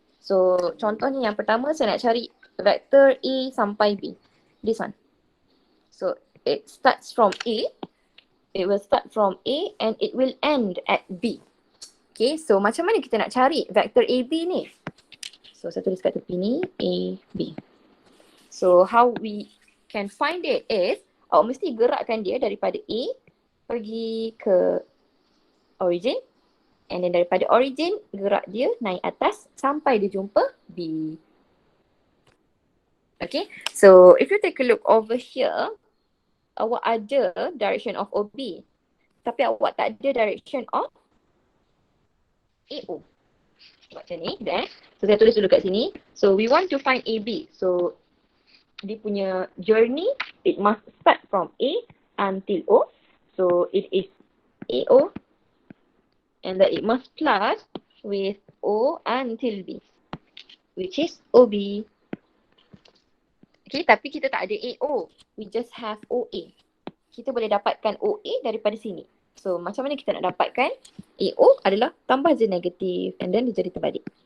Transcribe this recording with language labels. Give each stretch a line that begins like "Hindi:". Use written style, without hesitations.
Malay: So contohnya yang pertama saya nak cari vector A sampai B.
English: This one. So it starts from A. It will start from A and it will end at B.
Malay: Okay, so macam mana kita nak cari vector AB ni? So saya tulis kat tepi ni, AB.
English: So how we can find it is,
Malay: awak mesti gerakkan dia daripada A pergi ke origin. And then daripada origin, gerak dia naik atas sampai dia jumpa B.
English: Okay, so if you take a look over here,
Malay: awak ada
English: direction of OB.
Malay: Tapi awak tak ada direction of AO. Macam ni, then. So saya tulis dulu kat sini.
English: So we want to find AB. So
Malay: dia punya
English: journey, it must start from A until O. So it is AO. And then it must plus with O until B, which is OB.
Malay: Okay, tapi kita tak ada AO.
English: We just have OA.
Malay: Kita boleh dapatkan OA daripada sini. So, macam mana kita nak dapatkan? AO adalah tambah je negatif and then dia jadi terbalik.